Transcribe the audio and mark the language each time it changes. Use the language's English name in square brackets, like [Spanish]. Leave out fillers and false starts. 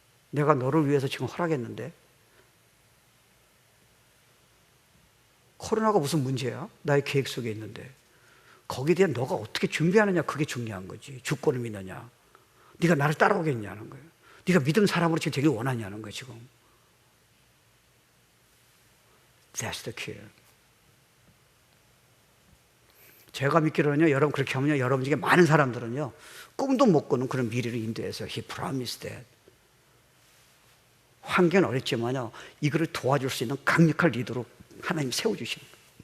[Korean] 내가 너를 위해서 지금 허락했는데. 코로나가 무슨 문제야? 나의 계획 속에 있는데. 거기에 대한 너가 어떻게 준비하느냐, 그게 중요한 거지. 주권을 믿느냐, 네가 나를 따라오겠냐는 거예요. 네가 믿음 사람으로 지금 되길 원하냐는 거예요. [English] 지금 That's the key. [Korean] 제가 믿기로는요, 여러분 그렇게 하면요, 여러분 중에 많은 사람들은요 꿈도 못 꾸는 그런 미래를 인도해서 [English] He promised that. [Korean] 환경은 어렵지만요, 이거를 도와줄 수 있는 강력한 리더로 하나님 세워주신 거예요.